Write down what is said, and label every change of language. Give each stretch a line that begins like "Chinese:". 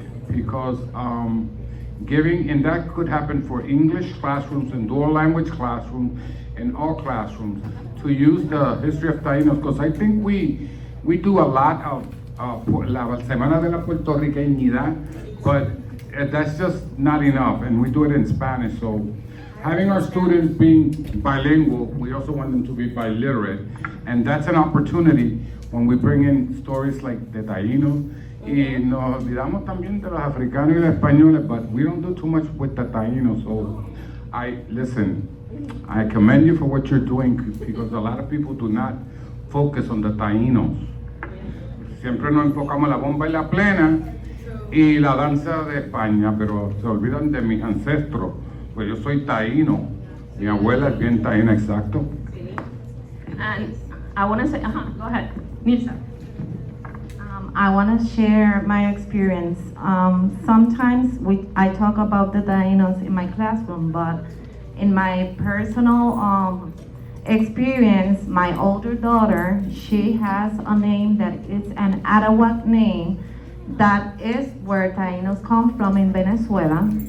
English: Because giving, and that could happen for English classrooms and dual language classrooms and all classrooms, to use the history of Taínos, because I think we do a lot of La Semana de la Puertorriqueñidad, but that's just not enough, and we do it in Spanish. So having our students being bilingual, we also want them to be biliterate, and that's an opportunity when we bring in stories like the Taínos.
Spanish: Y nos olvidamos también de los africanos y los españoles,
English: but we don't do too much with the Taínos. So I commend you for what you're doing, because a lot of people do not focus on the Taínos.
Spanish: Siempre nos enfocamos en la bomba y la plena y la danza de España, pero se olvidan de mis ancestros. Pues yo soy taíno, mi abuela es bien taína, exacto.
English: And I want to say, go ahead, Mirza. I want to share my experience. Sometimes I talk about the Taínos in my classroom, but in my personal experience, my older daughter, she has a name that is an Arawak name that is where Taínos come from in Venezuela.